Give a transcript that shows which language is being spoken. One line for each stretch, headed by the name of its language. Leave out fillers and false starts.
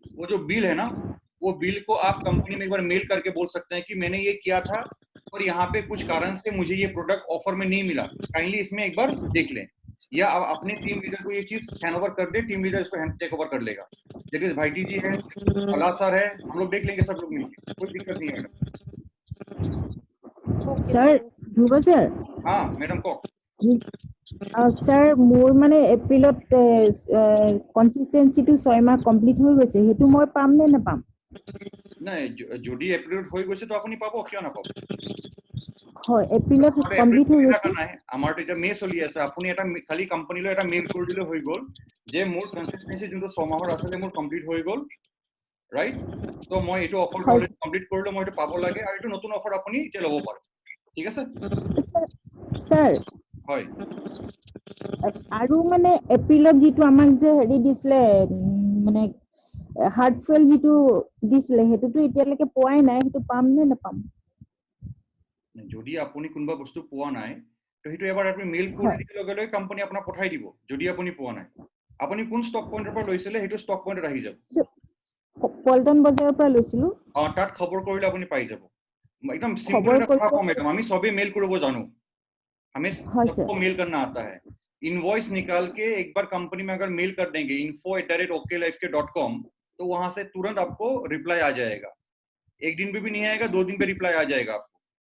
Hindi: वो जो बिल है ना, वो बिल को आप कंपनी में एक बार मेल करके बोल सकते हैं कि मैंने ये किया था और यहाँ पे कुछ कारण से मुझे ये प्रोडक्ट ऑफर में नहीं मिला, काइंडली इसमें एक बार देख लें। या आप अपने टीम लीडर को ये चीज हैंड ओवर कर दे, टीम लीडर इसको हैंड टेक ओवर कर लेगा। जगदीश भाईटी जी है, प्रहलाद सर है, हम लोग देख लेंगे सब लोग मिलकर, कोई दिक्कत नहीं है मैडम। सर ध्रुव सर। हाँ मैडम को
Assamese: सर मोर माने एप्रिलत কনসিস্টেন্সিটো 6 মাহ কমপ্লিট হৈ গৈছে, হেতু মই পাম নে নাপাম? নাই, যদি এপ্ৰিলত হৈ গৈছে তো আপুনি পাব, কিয় নাপাব? হয়, এপ্ৰিলত কমপ্লিট হৈ গৈছে। আমাৰ তো এটা মে চলি আছে, আপুনি এটা খালি কোম্পানীলৈ এটা মেইল কৰি দিলে হৈ গ'ল যে মোৰ কনসিস্টেন্সি যোনটো 6 মাহৰ আছিলে মোৰ কমপ্লিট হৈ গ'ল, ৰাইট। তো মই এইটো অফাৰ কমপ্লিট কৰিলো, মই এইটো পাব লাগে, আৰু এইটো নতুন অফাৰ আপুনি এতিয়া ল'ব পাৰে, ঠিক আছে স্যার? হয়। আৰু মানে এপ্ৰিলত যেটো আমাক যে হেৰি দিছিলে, মানে হাৰ্টফেল যেটো দিছিলে, হেতুটো এতিয়ালৈকে পোৱাই নাই, হেতু পাম নে নাপাম? যদি আপুনি কোনবা বস্তু পোৱা নাই তো হেতু এবাৰ আপুনি মেইল কৰি দিলে লগে লগে কোম্পানী আপোনাক পঠাই দিব। যদি আপুনি পোৱা নাই, আপুনি কোন ষ্টক পইণ্টৰ পৰা লৈছিলে হেতু ষ্টক পইণ্টত আহি যাব। পল্টন বজাৰৰ পৰা লৈছিলো। তাত খবৰ কৰিলে আপুনি পাই যাব।
Hindi: एकदम सिंपल
Assamese: কথা কম, একদম আমি সবে মেল কৰিব জানো,
Hindi: हमें सबको मेल करना आता है। इनवॉइस निकाल के एक बार कंपनी में अगर मेल कर देंगे info@oklife.com, तो वहां से तुरंत आपको रिप्लाई आ जाएगा। एक दिन पे भी नहीं आएगा, 2 दिन पे रिप्लाई आ जाएगा आपको।